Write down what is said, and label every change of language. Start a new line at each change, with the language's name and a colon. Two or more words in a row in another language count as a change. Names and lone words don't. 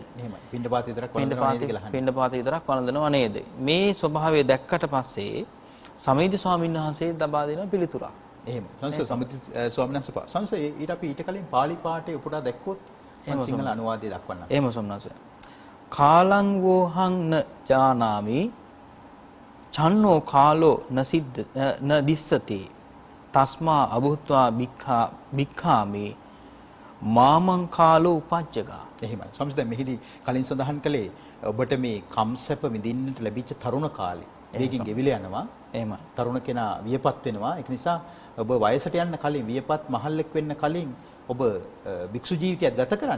Sinhala: එහෙමයි. පින්ඩපාත විතරක් වළඳනවා නේද කියලා අහන්නේ. පින්ඩපාත විතරක් වළඳනවා නේද? මේ ස්වභාවය දැක්කට පස්සේ සමීති ස්වාමීන් වහන්සේ දබා දෙන පිළිතුරක්. එහෙම. සමීති ස්වාමීන් වහන්සේ ඊට අපි ඊට කලින් පාලි පාඨයේ උපුටා දැක්කොත් මම සිංහල අනුවාදය දක්වන්නම්. එහෙම ස්වාමීන් වහන්සේ.
Pali: කාලං වෝහං න ජානාමි චන්නෝ කාලෝ නසිද්ද න දිස්සති තස්මා අභුත්වා භික්ඛාමි මාමං කාලෝ උපජ්ජගා.
Sinhala: එහෙමයි. ස්වාමීන් දැන් මෙහිදී කලින් සඳහන් කළේ ඔබට මේ කම්සැප විඳින්නට ලැබිච්ච තරුණ කාලේ මේකින් ගෙවිල යනවා. එහෙමයි. තරුණ කෙනා වියපත් වෙනවා. ඒක නිසා ඔබ වයසට යන්න කලින් වියපත් මහල්ලෙක් වෙන්න කලින් ඔබ භික්ෂු ජීවිතයක් ගත කරන්න.